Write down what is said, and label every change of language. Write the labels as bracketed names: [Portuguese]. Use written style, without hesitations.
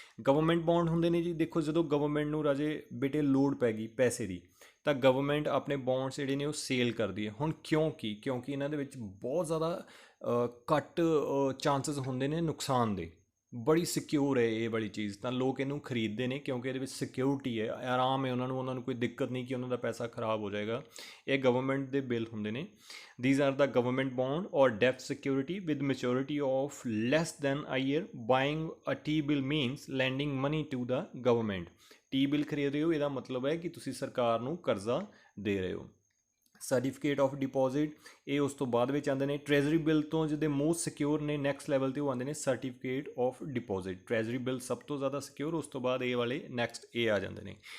[Punjabi] Government bond ਹੁੰਦੇ ਨੇ ਜੀ। ਦੇਖੋ ਜਦੋਂ ਗਵਰਨਮੈਂਟ ਨੂੰ ਰਾਜੇ ਬੇਟੇ ਲੋੜ ਪੈ ਗਈ ਪੈਸੇ ਦੀ, ਤਾਂ ਗਵਰਨਮੈਂਟ ਆਪਣੇ ਬੌਂਡਸ ਜਿਹੜੇ ਨੇ ਉਹ ਸੇਲ ਕਰਦੀ ਹੈ। ਹੁਣ ਕਿਉਂਕਿ ਇਹਨਾਂ ਦੇ ਵਿੱਚ ਬਹੁਤ ਜ਼ਿਆਦਾ ਘੱਟ ਚਾਂਸਸ ਹੁੰਦੇ ਨੇ ਨੁਕਸਾਨ ਦੇ। ਬੜੀ ਸਿਕਿਉਰ ਹੈ ਇਹ ਵਾਲੀ ਚੀਜ਼, ਤਾਂ ਲੋਕ ਇਹਨੂੰ ਖਰੀਦਦੇ ਨੇ ਕਿਉਂਕਿ ਇਹਦੇ ਵਿੱਚ ਸਿਕਿਉਰਿਟੀ ਹੈ, ਆਰਾਮ ਹੈ ਉਹਨਾਂ ਨੂੰ ਕੋਈ ਦਿੱਕਤ ਨਹੀਂ ਕਿ ਉਹਨਾਂ ਦਾ ਪੈਸਾ ਖਰਾਬ ਹੋ ਜਾਏਗਾ। ਇਹ ਗਵਰਨਮੈਂਟ ਦੇ ਬਿੱਲ ਹੁੰਦੇ ਨੇ। [English] These are the government bond or debt security with maturity of less than a year. Buying a T-bill means lending money to the government. [Punjabi] T-bill ਖਰੀਦ ਰਹੇ ਹੋ, ਇਹਦਾ ਮਤਲਬ ਹੈ ਕਿ ਤੁਸੀਂ ਸਰਕਾਰ ਨੂੰ ਕਰਜ਼ਾ ਦੇ ਰਹੇ ਹੋ। ਸਰਟੀਫਿਕੇਟ ਆਫ ਡਿਪੋਜ਼ਿਟ, ਇਹ ਉਸ ਤੋਂ ਬਾਅਦ ਵਿੱਚ ਆਉਂਦੇ ਨੇ। ਟਰੈਜਰੀ ਬਿੱਲ ਤੋਂ ਜਿਹਦੇ ਮੋਸਟ ਸਿਕਿਉਰ ਨੇ ਨੈਕਸਟ ਲੈਵਲ 'ਤੇ ਉਹ ਆਉਂਦੇ ਨੇ ਸਰਟੀਫਿਕੇਟ ਆਫ ਡਿਪੋਜ਼ਿਟ। ਟਰੈਜਰੀ ਬਿੱਲ ਸਭ ਤੋਂ ਜ਼ਿਆਦਾ ਸਿਕਿਉਰ, ਉਸ ਤੋਂ ਬਾਅਦ ਇਹ ਵਾਲੇ ਨੈਕਸਟ ਇਹ ਆ ਜਾਂਦੇ ਨੇ।